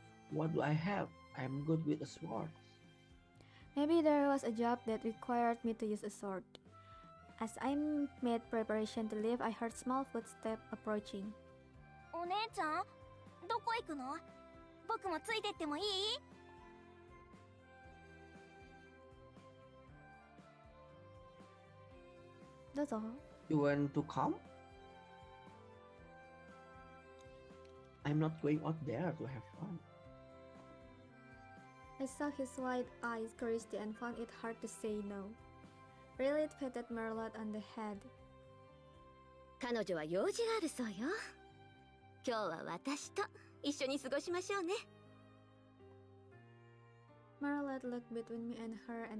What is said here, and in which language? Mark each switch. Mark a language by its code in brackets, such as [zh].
[en] What do I have? I'm good with a sword. Maybe there was a job that required me to use a sword. As I made preparation to leave, I heard small footsteps approaching. [ja] お姉ちゃん、どこ行くの？僕もついてってもいい？どうぞ。 [en] You want to come? I'm not going out there to have fun. I saw his wide eyes curiosity and found it hard to say no. Lilith patted Merlot on the head. [ja] 彼女は用事があるそうよ。今日は私と一緒に過ごしましょうね。 [en] Merlot looked between me and her and